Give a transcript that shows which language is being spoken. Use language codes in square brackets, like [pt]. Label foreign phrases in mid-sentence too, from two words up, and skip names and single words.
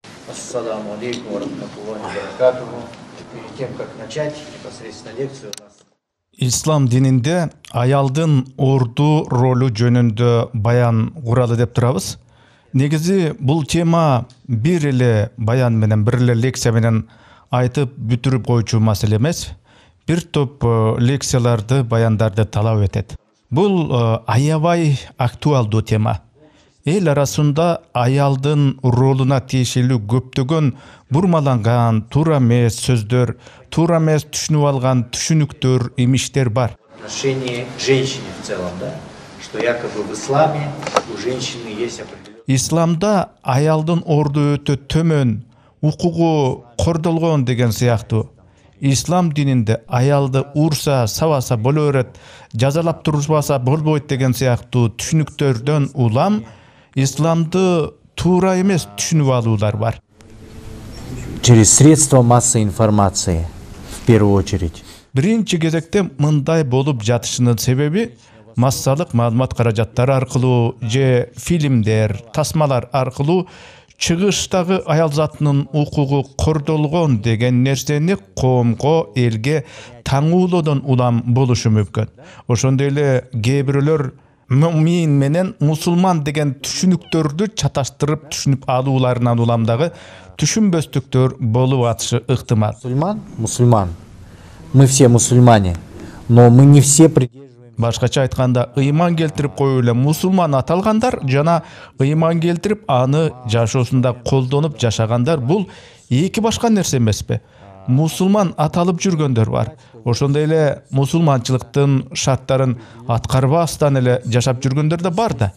[ar] السلام عليكم ورحمة الله وبركاته. [ru] Перед тем, как начать непосредственно лекцию у нас. [ky] Ислам дининде аялдын орду ролү жөнүндө баян куралы деп турабыз. Негизи бул тема бир эле баян менен, бир эле лекция менен айтып бүтүрүп койчу маселе эмес. Бир топ лекцияларды, баяндарды талап этет. Бул аябай актуалдуу тема. Эл арасында аялдын ролуна тиешелүү көптөгөн бурмаланган туура эмес сөздөр, туура эмес түшүнүп алган түшүнүктөр, имиштер бар. [ru] Отношение к женщине в целом, да? Что якобы в исламе у женщины есть определенные... [ky] Исламда аялдын орду өтө төмөн, укугу кордолгон деген сыяктуу. Ислам дининде аялды урса, сабаса боло берет, жазалап турбаса болбойт деген сыяктуу түшүнүктөрдөн улам исламды туура эмес түшүнүп алуулар бар. [ru] Через средства массовой информации, в первую очередь. [ky] Биринчи кезекте мындай болуп жатышынын себеби массалык маалымат каражаттары аркылуу же фильмдер, тасмалар аркылуу чыгыштагы аял затынын укугу кордолгон деген нерсени коомго, элге таңуулоодон улам болушу мүмкүн. Ошондой эле кээ бирөөлөр мумин менен мусулман деген түшүнүктөрдү чаташтырып түшүнүп алууларынан улам дагы түшүнбөстүктөр болуп атышы ыктымал. [ru] Мусульман. Мы все мусульмане, но мы не все придерживаемся. [ky] Башкача айтканда, ыйман келтирип коюп эле мусулман аталгандар жана ыйман келтирип аны жашоосунда колдонуп жашагандар бул эки башка нерсе эмеспи? Мусулман аталып жүргөндөр бар. Ошондой эле мусулманчылыктын шарттарын аткарбастан эле жашап жүргөндөр да бар да.